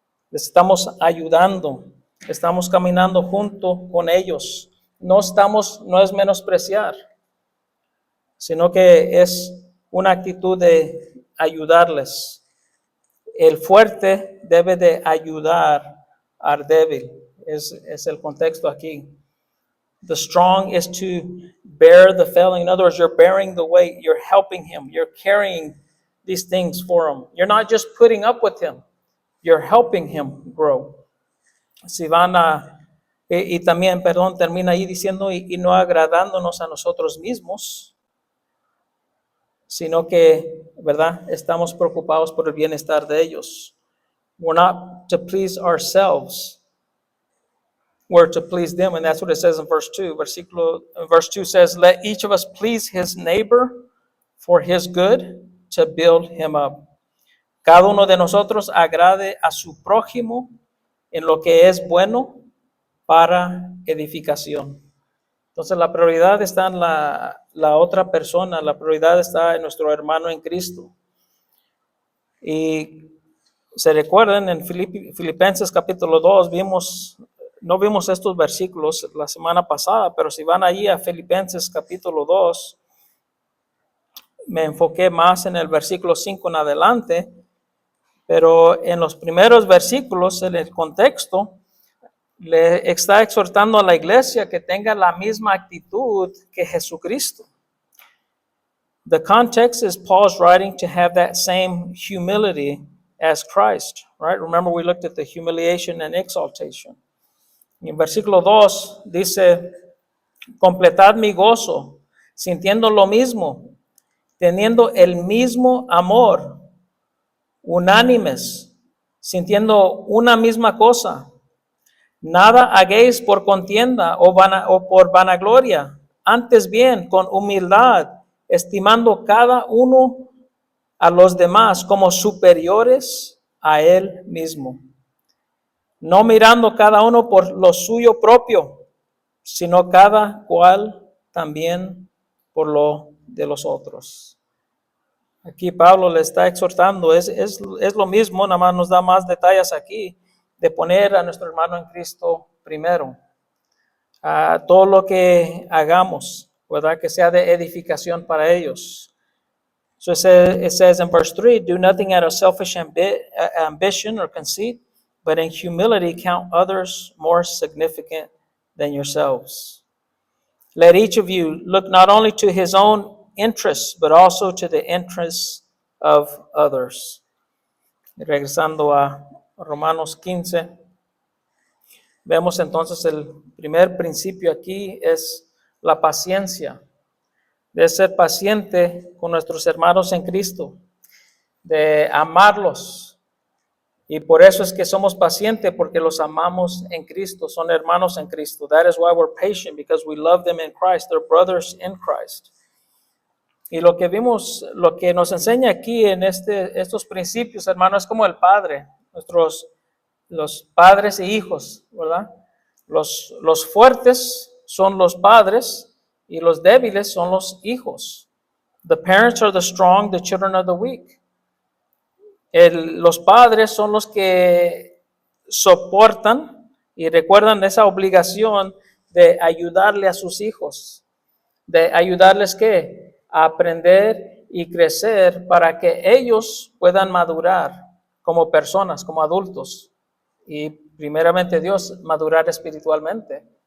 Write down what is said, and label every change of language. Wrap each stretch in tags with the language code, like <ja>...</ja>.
<es>Les estamos ayudando, estamos caminando junto con ellos. No es menospreciar, sino que es una actitud de ayudarles. El fuerte debe de ayudar al débil. Es el contexto aquí.</es> <en>The strong is to bear the failing. In other words, you're bearing the weight. You're helping him. You're carrying these things for him. You're not just putting up with him. You're helping him grow.</en> <es>Si van y también, termina ahí diciendo, y no agradándonos a nosotros mismos, sino que, ¿verdad? Estamos preocupados por el bienestar de ellos.</es> <en>We're not to please ourselves. We're to please them, and that's what it says in verse 2. Verse 2 says, let each of us please his neighbor for his good, to build him up.</en> <es>Cada uno de nosotros agrade a su prójimo en lo que es bueno para edificación. Entonces la prioridad está en la otra persona, la prioridad está en nuestro hermano en Cristo. Y se recuerdan en Filipenses capítulo 2, no vimos estos versículos la semana pasada, pero si van allí a Filipenses capítulo 2, me enfoqué más en el versículo 5 en adelante, pero en los primeros versículos, en el contexto, le está exhortando a la iglesia que tenga la misma actitud que Jesucristo.</es> <en>The context is Paul's writing to have that same humility as Christ, right? Remember we looked at the humiliation and exaltation.</en> <es>Y en versículo 2 dice, completad mi gozo, sintiendo lo mismo, teniendo el mismo amor, unánimes, sintiendo una misma cosa. Nada hagáis por contienda o por vanagloria, antes bien con humildad, estimando cada uno a los demás como superiores a él mismo, no mirando cada uno por lo suyo propio, sino cada cual también por lo de los otros. Aquí Pablo le está exhortando, es lo mismo, nada más nos da más detalles aquí, de poner a nuestro hermano en Cristo primero. Todo lo que hagamos, ¿verdad? Que sea de edificación para ellos.</es> <en>So it says in verse 3, do nothing out of selfish ambition or conceit, but in humility count others more significant than yourselves. Let each of you look not only to his own interests, but also to the interests of others.</en> <es>Y regresando a Romanos 15, vemos entonces el primer principio aquí es la paciencia, de ser paciente con nuestros hermanos en Cristo, de amarlos. Y por eso es que somos pacientes, porque los amamos en Cristo, son hermanos en Cristo.</es> <en>That is why we're patient, because we love them in Christ. They're brothers in Christ.</en> <es>Y lo que nos enseña aquí en estos principios, hermanos, es como el Padre, los padres e hijos, ¿verdad? Los fuertes son los padres y los débiles son los hijos.</es> <en>The parents are the strong, the children are the weak.</en> <es>Los padres son los que soportan y recuerdan esa obligación de ayudarle a sus hijos, de ayudarles a aprender y crecer para que ellos puedan madurar como personas, como adultos, y primeramente Dios madurar espiritualmente.</es>